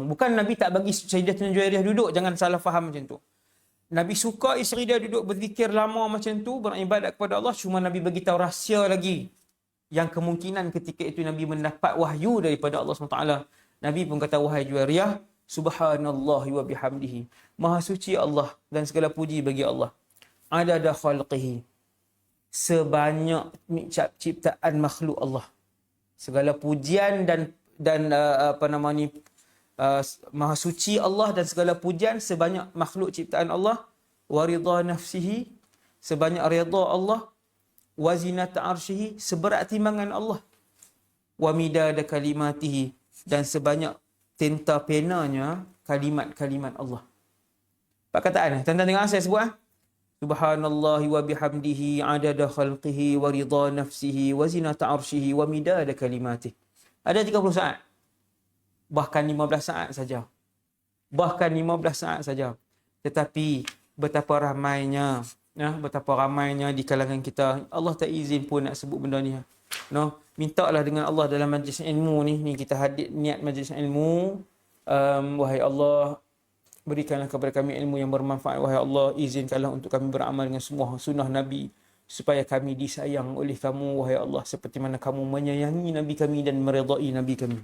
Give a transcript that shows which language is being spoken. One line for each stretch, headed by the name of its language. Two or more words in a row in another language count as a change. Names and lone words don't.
Malay: Bukan Nabi tak bagi Sayyidatina Juwairiyah duduk. Jangan salah faham macam tu. Nabi suka isteri dia duduk berzikir lama macam tu, beribadat kepada Allah. Cuma Nabi bagi tahu rahsia lagi. Yang kemungkinan ketika itu Nabi mendapat wahyu daripada Allah SWT. Nabi pun kata, wahai Juwairiyah,
Arabic: سبحان الله وبحمده.
Malay: Maha suci Allah dan segala puji bagi Allah.
Arabic: عدد خلقه.
Malay: Sebanyak ciptaan makhluk Allah. Segala pujian dan maha suci Allah dan segala pujian sebanyak makhluk ciptaan Allah.
Arabic: ورضا نفسه,
Malay: sebanyak ridha Allah.
Arabic: وزنة عرشه,
Malay: seberat timbangan Allah.
Arabic: ومداد كلماته,
Malay: dan sebanyak tinta penanya kalimat-kalimat Allah. Perkataan tuan-tuan dengar saya sebut.
Arabic: سبحان الله وبحمده عدد خلقه ورضا نفسه وزنة عرشه ومداد كلماته.
Malay: Ada 30 saat. Bahkan 15 saat saja. Bahkan 15 saat saja. Tetapi betapa ramainya, betapa ramainya di kalangan kita. Allah tak izin pun nak sebut benda ni. Mintalah dengan Allah dalam majlis ilmu ni kita hadir niat majlis ilmu. Wahai Allah, berikanlah kepada kami ilmu yang bermanfaat. Wahai Allah, izinkanlah untuk kami beramal dengan semua sunnah Nabi, supaya kami disayang oleh kamu, wahai Allah, seperti mana kamu menyayangi Nabi kami dan meredai Nabi kami.